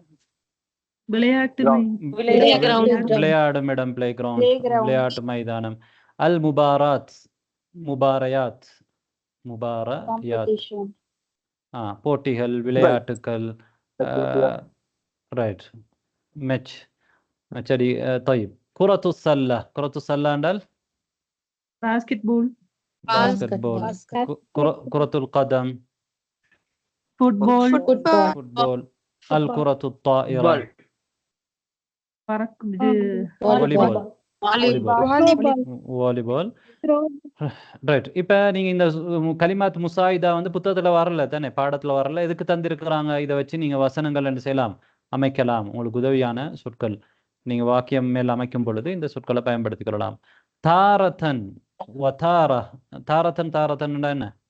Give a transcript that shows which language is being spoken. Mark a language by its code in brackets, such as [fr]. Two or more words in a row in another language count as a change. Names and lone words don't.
[ta] விளையாடும் இடம், [en] play ground, [ta] விளையாட்டு மைதானம். [ar] المباريات, [ta] போட்டிகள், விளையாட்டுக்கள், ரைட். மேட்ச். சரி. [ar] طيب كرة السلة என்றால் [ta] பாஸ்கெட்பால். [ar] كرة القدم [ta] ஃபுட்பால். [ar] அல் كرة الطائرة வாலிபால். [ta] ரைட். இப்போ நீங்கள் இந்த [ar] كلمات مساعدة [ta] வந்து புத்தகத்தில் வரல தானே, பாடத்தில் வரல. எதுக்கு தந்திருக்கிறாங்க? இதை வச்சு நீங்கள் வசனங்கள் என்ன செய்யலாம், அமைக்கலாம். உங்களுக்கு உதவியான சொற்கள் நீங்கள் வாக்கியம் மேல் அமைக்கும் பொழுது இந்த சொற்களை பயன்படுத்திக் தாரதன் என்ன?